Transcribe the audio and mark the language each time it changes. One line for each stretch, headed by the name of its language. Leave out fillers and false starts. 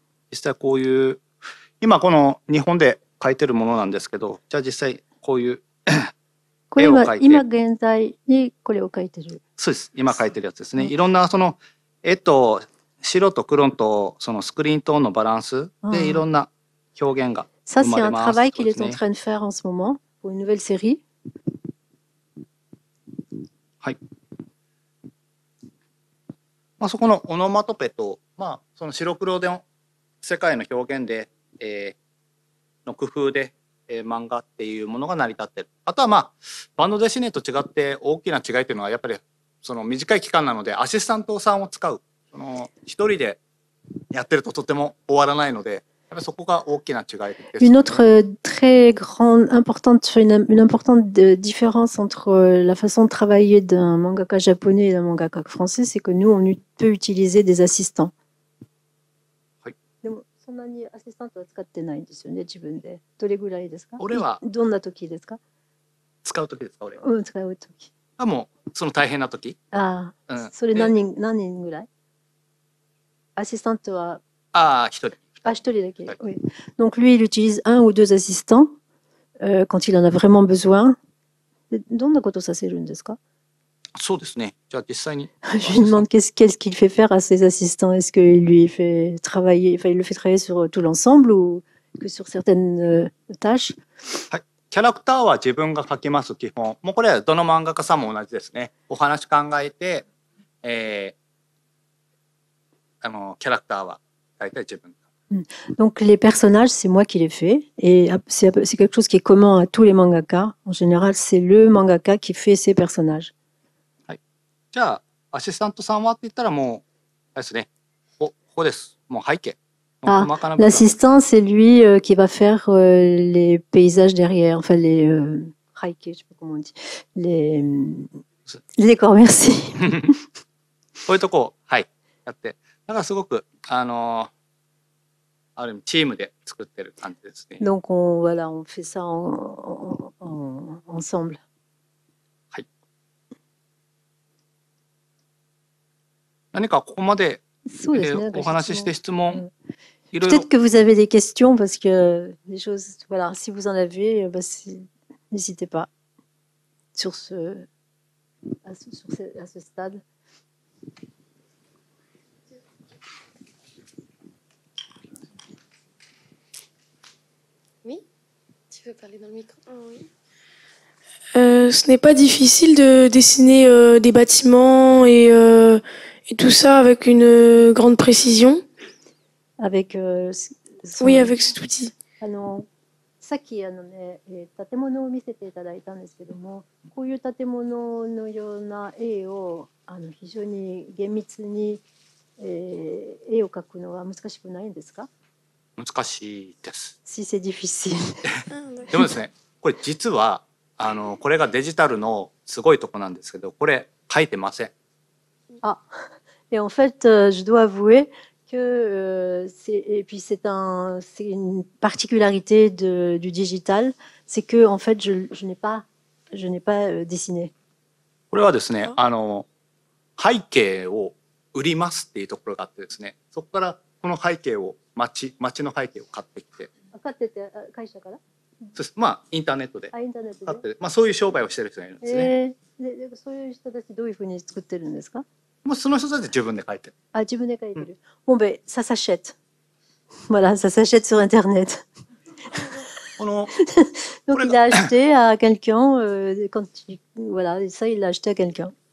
Japanese: 実際こういう今この日本で描いてるものなんですけど、じゃあ実際こういう絵を描いて、今現在にこれを描いてる。そうです、今描いてるやつですね。いろんなその絵と白と黒とそのスクリーントーンのバランスでいろんな表現が生まれます。
French: Ça, c'est un travail qu'il est en train de faire en ce moment pour une nouvelle série.
Japanese: はい。まあそこのオノマトペと、まあその白黒での世界の表現で、の工夫で、漫画っていうものが成り立ってる。あとはまあバンドデシネと違って大きな違いというのはやっぱりその短い期間なのでアシスタントさんを使う。その一人でやってるととても終わらないので、やっぱりそこが大きな違いです、ね。
French: Une autre très grande, une importante différence entre la façon de travailler d'un mangaka japonais et d'un mangaka français, c'est que nous, on peut utiliser des assistants.
Japanese: でもそんなにアシスタントは使ってないんですよね、自分で。どれぐらいですか？俺はどんな時ですか？使う時ですか？俺は。使う時。もうその大変な時。それ何人ぐらい？Assistanteは一人。一人だけ。
French: Oui. Donc lui, il utilise 1 ou 2 assistants quand il en a vraiment besoin.
Japanese: どんなことさせるんですか？そうですね。じゃあ実際に。
French: Je lui demande qu'est-ce qu'il fait faire à ses assistants. Est-ce qu'il lui fait travailler, enfin il le fait travailler sur tout l'ensemble ou que sur certaines tâches?
Japanese: はい。キャラクターは自分が描きます基本。もうこれはどの漫画家さんも同じですね。お話考えて、キャラクターは大体自分。
French: Donc les personnages, c'est moi qui les fais et c'est quelque chose qui est commun à tous les mangakas. En général, c'est le mangaka qui fait ses personnages.
Japanese: はい。じゃあアシスタントさんはって言ったらもうあれですね。ここです。もう背景。
French: L'assistant, c'est lui qui va faire les paysages derrière, enfin les haike, je sais pas comment on dit, les décors. Merci.
Japanese: こういうとこはいやって、だからすごくある意味チームで作ってる感じですね。
French: Donc voilà, on fait ça ensemble.
Japanese: はい。何かここまで、そうですね、お話しして質問、いろいろ。
French: Peut-être que vous avez des questions parce que des choses, voilà, si vous en avez, n'hésitez pas à ce stade. Oui, tu veux parler dans le micro? Oui. Ce n'est pas difficile de dessiner des bâtiments et tout ça avec une grande précision. Avec Oui, avec cet outil.
Japanese: さっきね、建物を見せていただいたんですけども、こういう建物のような絵を非常に厳密に、絵を描くのは難しくないんですか？難しいです。
French: Si c'est difficile.
Japanese: でもですね、これ実はこれがデジタルのすごいとこなんですけど、これ書いてません。
French: Ah, et en fait, je dois avouer que c'est une particularité du digital, c'est que en fait je n'ai pas dessiné.
Japanese: これはですね、背景を売りますっていうところがあってですね、そこからこの背景を街の背景を買ってきて、買ってて会社から？まあインターネットで買って、まあそういう商売をしてる人がいるんですね。でそういう人たちどういうふうに作ってるんですか？もうその人たち自分で書いてる。あ、自分で書いてる。
French: Bon ben ça s'achète. Voilà, ça s'achète sur internet. Donc il a acheté à quelqu'un voilà, ça il l'a acheté à quelqu'un.